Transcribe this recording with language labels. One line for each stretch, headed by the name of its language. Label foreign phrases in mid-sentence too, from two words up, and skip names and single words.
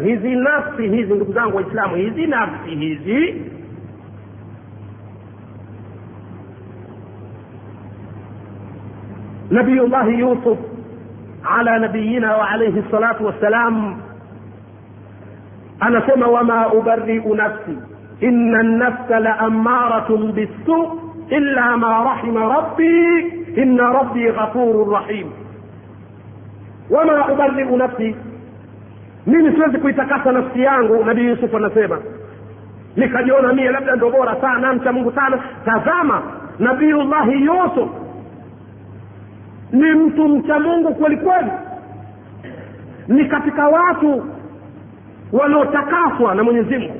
Swahili: Hizi nafsi hizi, ndugu zangu Waislamu, hizi nafsi hizi
Arabic: Nabiyullah Yusuf على نبينا وعليه الصلاة والسلام anasema وما أبرئ نفسي إن النفس لأمارة بالسوء إلا ما رحم ربي إن ربي غفور رحيم. وما أبرئ نفسي,
Swahili: mimi siwezi kuitakasa nafsi yangu. Nabii Yusuf anasema nikajiona mimi labda ndio bora sana, mcha Mungu sana. Tazama, Nabiyullah Yusuf ni mtu mcha Mungu kweli kweli, ni katika watu wanaotakaswa na Mwenyezi Mungu.